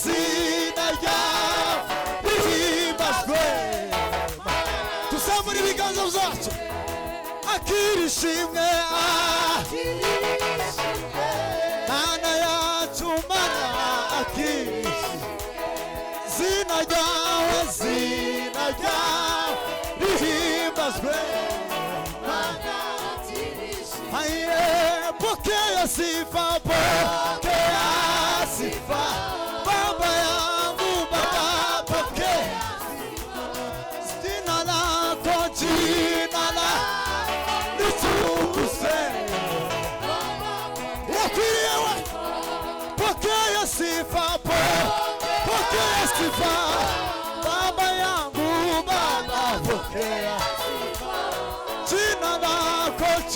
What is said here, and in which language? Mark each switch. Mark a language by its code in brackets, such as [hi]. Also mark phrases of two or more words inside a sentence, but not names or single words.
[rw] rihimbazwe tuzamura ibiganza byacu akirishimwe mana yacu mana akirishimwe zina ryawe rihimbazwe mana akirishimwe [sw] pokea sifa pokea sifa baba yangu baba pokea jina lako litukuzwe wakiriwe pokea sifa pokea sifa baba yangu baba pokea jina lako